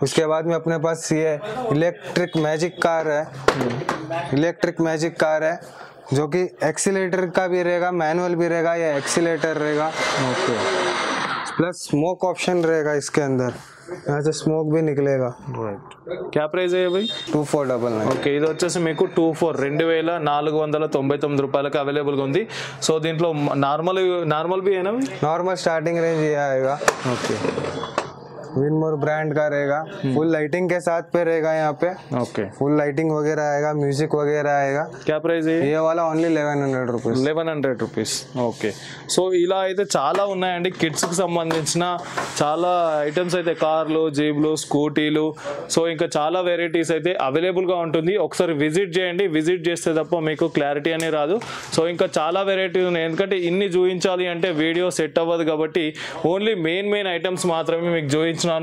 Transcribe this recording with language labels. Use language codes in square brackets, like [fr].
[hi] उसके बाद में अपने पास ये इलेक्ट्रिक मैजिक कार है। इलेक्ट्रिक मैजिक कार है, जो कि एक्सीलेटर का भी रहेगा, मैनुअल भी रहेगा, या एक्सीलेटर रहेगा। ओके, प्लस स्मोक ऑप्शन रहेगा इसके अंदर, यहाँ से स्मोक भी निकलेगा। राइट, क्या प्राइस है भाई? 2499। [te] ఓకే, ఇది వచ్చేసి మీకు 2,499 రూపాయలకి అవైలబుల్ గా ఉంది. సో దీంట్లో నార్మల్ [hi] भी है ना भाई? नॉर्मल स्टार्टिंग रेंज ये आएगा। ओके, विनमोर ब्रांड का रहेगा, फुल लाइटिंग के साथ पे रहेगा। यहाँ पे ओके, फुल लाइटिंग वगैरह आएगा, म्यूजिक वगैरह आएगा। क्या प्राइस है? ये वाला only 1100 rupees. [te] 1100 rupees. Okay, so ఇలా అయితే చాలా ఉన్నాయండి కిడ్స్ కి సంబంధించిన చాలా ఐటమ్స్ అయితే, కార్లు, జీబ్లు, స్కూటీలు, సో ఇంకా చాలా వెరైటీస్ అయితే అవైలబుల్ గా ఉంటుంది. ఒకసారి విజిట్ చేయండి, విజిట్ చేస్తే తప్ప మీకు క్లారిటీ అనే రాదు. సో ఇంకా చాలా వెరైటీస్ ఉన్నాయి, ఎందుకంటే ఇన్ని చూపించాలి అంటే వీడియో సెట్ అవ్వదు కాబట్టి ఓన్లీ మెయిన్ ఐటమ్స్ మాత్రమే మీకు చూపించాను.